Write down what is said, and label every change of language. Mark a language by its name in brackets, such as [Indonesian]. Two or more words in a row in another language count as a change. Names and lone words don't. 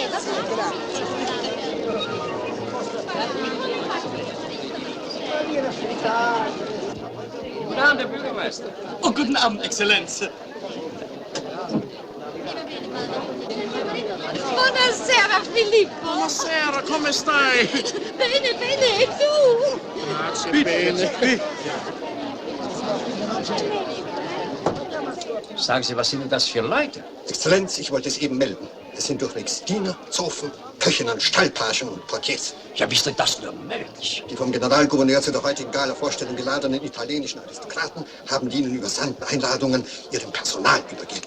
[German] Guten Abend, Herr Bürgermeister. Oh, guten Abend, Exzellenz. [Italian] Buonasera, Filippo. Buonasera, come stai? Bene, bene, e tu? Grazie, bene. [German] Sagen Sie, was sind denn das für Leute? Exzellenz, ich wollte es eben melden. Es sind durchwegs Diener, Zofen, Köchinnen, Stallpagen und Portiers. Ja, wie ist denn das nur möglich? Die vom Generalgouverneur zu der heutigen Gala-Vorstellung geladenen italienischen Aristokraten haben die ihnen übersandten Einladungen ihrem Personal übergeben.